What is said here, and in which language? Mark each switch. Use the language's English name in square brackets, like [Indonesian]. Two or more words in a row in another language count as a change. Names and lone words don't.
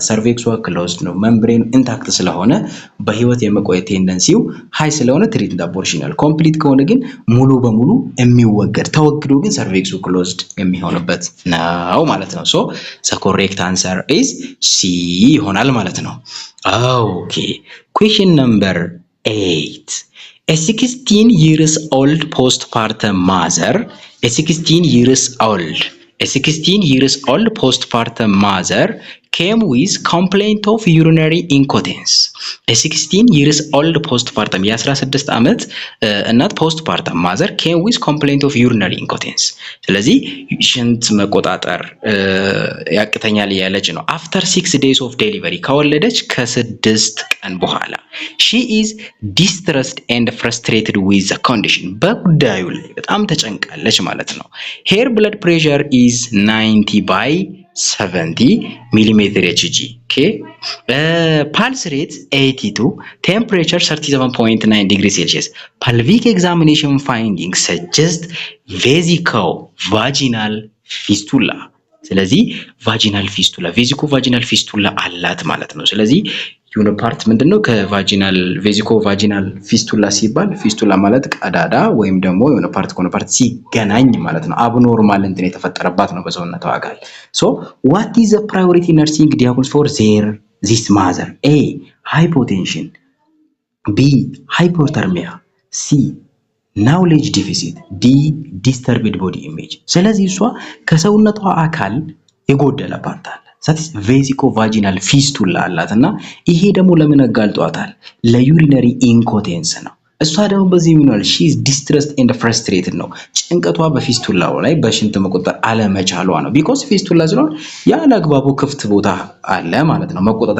[Amharic] ሰርቬክሷ ክሎዝድ ነው። [English] membrane intact [Amharic] ስለሆነ በህይወት የመቆየት ቴንደንሲው ሃይ ስለሆነ [English] threatened abortion [Amharic] ይላል። ኮምፕሊት ከሆነ ግን ሙሉ በሙሉ የሚወገድ ተወግዶ ግን ሰርቬክሱ ክሎዝድ የሚሆንበት ነው ማለት ነው። [English] so the correct answer is C [Amharic] ይሆናል ማለት ነው። ኦኬ [English] question number 8 a 16 years old postpartum mother postpartum mother came with complaint of urinary incontinence. a 16 years old postpartum [Amharic] የ16 ዓመት እናት [English] postpartum mother came with complaint of urinary incontinence። [Amharic] ስለዚህ ሽንት መቆጣጠር ያቅተኛል ያለች ነው። [English] after 6 days of delivery [Amharic] ከወለደች ከ6 ቀን በኋላ [English] she is distressed and frustrated with the condition [Amharic] በጉዳዩ ላይ በጣም ተጨንቃለች ማለት ነው። [English] her blood pressure is 90/70 millimeter Hg. Okay. Pulse rate 82, temperature 37.9 degrees Celsius. Pelvic examination findings suggest vesico-vaginal fistula. [Amharic] ስለዚህ [English] vaginal fistula vesico vaginal fistula [Amharic] አላት ማለት ነው። ስለዚህ የሆነ ፓርት ምንድነው ከቫጂናል [English] vesico vaginal fistula [Amharic] ሲባል ፊስቱላ ማለት ቀዳዳ ወይም ደግሞ የሆነ ፓርት ከሆነ ፓርት ሲገናኝ ማለት ነው። አብኖርማል እንትን የተፈጠረባት ነው በሰውነቷ አካል። ሶ [English] what is the priority nursing diagnosis for this mother? A hypotension, B hypothermia, C knowledge deficit, D disturbed body image። [Amharic] ስለዚህ እሷ ከሰውነቷ አካል የጎደለ ፓርት አለ። [English] that's vesico vaginal fistula [Amharic] አላት እና ይሄ ደግሞ ለምን አጋልጧታል? ለዩሪነሪ ኢንኮቴንስ ነው። እሷ ደግሞ በዚህ ሚኖር [English] she is distressed and frustrated [Amharic] ነው። ጭንቀቷ በፊስቱላው ላይ በሽንት መቆጠር አለመቻሏ ነው። ቢኮዝ ፊስቱላ ስለሆነ ያለ አግባቡ ክፍት ቦታ አለ ማለት ነው። መቆጣጠር